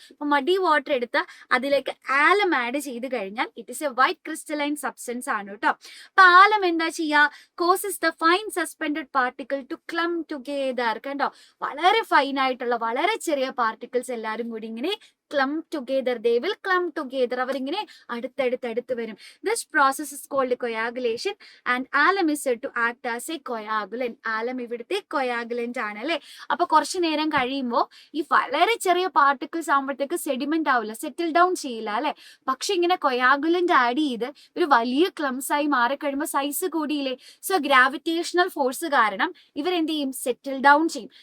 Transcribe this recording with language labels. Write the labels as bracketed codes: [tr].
[ml] അപ്പൊ മഡി വാട്ടർ എടുത്ത് അതിലേക്ക് ആലം ആഡ് ചെയ്ത് കഴിഞ്ഞാൽ [en] it is a white crystalline substance [ml] ആണ് കേട്ടോ. അപ്പൊ ആലം എന്താ ചെയ്യുക? [en] Causes the fine suspended particle to clump together. [ml] കണ്ടോ, വളരെ ഫൈൻ ആയിട്ടുള്ള വളരെ ചെറിയ പാർട്ടിക്കിൾസ് എല്ലാവരും കൂടി ഇങ്ങനെ [en] clump together. They will clump together. [ml] അവരിങ്ങനെ അടുത്തടുത്ത് വരും. [en] This process is called coagulation and alum is said to act as a coagulant. [ml] alum ഇവിടുത്തെ coagulant ആണ് അല്ലെ. അപ്പൊ കുറച്ചു നേരം കഴിയുമ്പോൾ ഈ വളരെ ചെറിയ പാർട്ടിക്കിൾസ് ആകുമ്പോഴത്തേക്ക് സെഡിമെന്റ് ആവില്ല, സെറ്റിൽ ഡൗൺ ചെയ്യില്ല അല്ലെ. പക്ഷെ ഇങ്ങനെ കൊയാഗുലന്റ് ആഡ് ചെയ്ത് ഒരു വലിയ ക്ലംസ് ആയി മാറിക്കഴിയുമ്പോൾ സൈസ് കൂടിയില്ലേ. സോ ഗ്രാവിറ്റേഷണൽ ഫോഴ്സ് കാരണം ഇവരെന്ത് ചെയ്യും, സെറ്റിൽ ഡൗൺ ചെയ്യും.